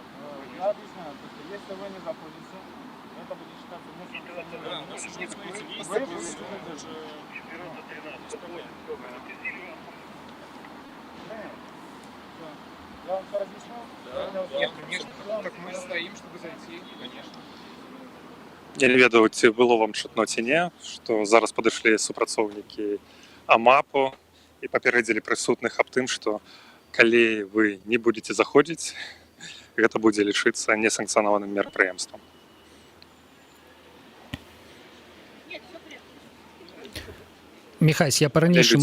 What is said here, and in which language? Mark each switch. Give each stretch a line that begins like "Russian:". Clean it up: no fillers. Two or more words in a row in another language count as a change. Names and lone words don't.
Russian: Я объясняю, что если вы не заходите, это будет считаться несанкционированным У нас уже митингом. смотрите, есть Вы такие будете- условия, даже без проблем. Я вам все разъяснил? Да. Нет, конечно. Так мы стоим, чтобы зайти, конечно.
Belarusian: Я не ведаю, ці было вам чутно ці не, што зараз падышлі супрацоўнікі АМАПу і папярэдзілі прысутных аб тым, што калі вы не будете заходзіць, гэта будзе лічыцца несанкцыянаваным мерапрыемствам. Міхась, я па-ранейшаму